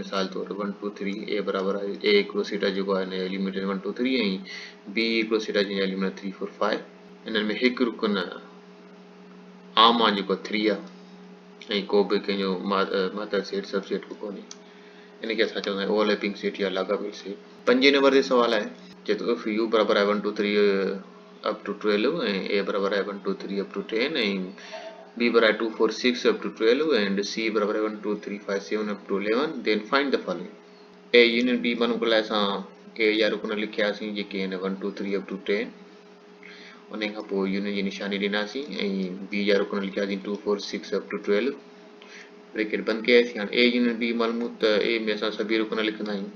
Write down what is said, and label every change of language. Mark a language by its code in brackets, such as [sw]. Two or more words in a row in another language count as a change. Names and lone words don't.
[sd] मिसाल तौरु 1 2 3 ए बराबरि आहे ए हिकिड़ो सेट आहे जेको आहे हिन एलिमेंट 1 2 3 ऐं बी हिकिड़ो सेट आहे जंहिंजा एलिमेंट 3 4 5. इन्हनि में हिकु रुकन आम आहे जेको 3 आहे ऐं को बि कंहिंजो मातहत सेट [en] sub set [sd] कोन्हे. इनखे असां चवंदा आहियूं [en] overlapping set [sd] या लाॻापियल सेट. 5 नंबर ते सवाल आहे चए थो [en] if U [sd] बराबरि आहे 1 2 3 [en] up to [sd] 12 ऐं ए बराबरि आहे 1 2 3 [en] up to [sd] 10 ऐं बी बराबरि 2 4 6 [en] up to 12 and C [sd] बराबरि 1 2 3 5 7 [en] up to 11 then find the following. [sd] ए यूनियन बी माण्हू लाइ असां ए जा रुकन लिखियासीं जेके आहिनि 1 2 3 [en] up to [sd] 10. उन खां पोइ यूनियन जी निशानी ॾिनासीं ऐं बी जा रुकन लिखियासीं 2 4 6 [en] up to [sd] 12. ब्रैकेट बंदि कयासीं. हाणे ए यूनियन बी मालूम त ए में असां सभी रुकन लिखंदा आहियूं.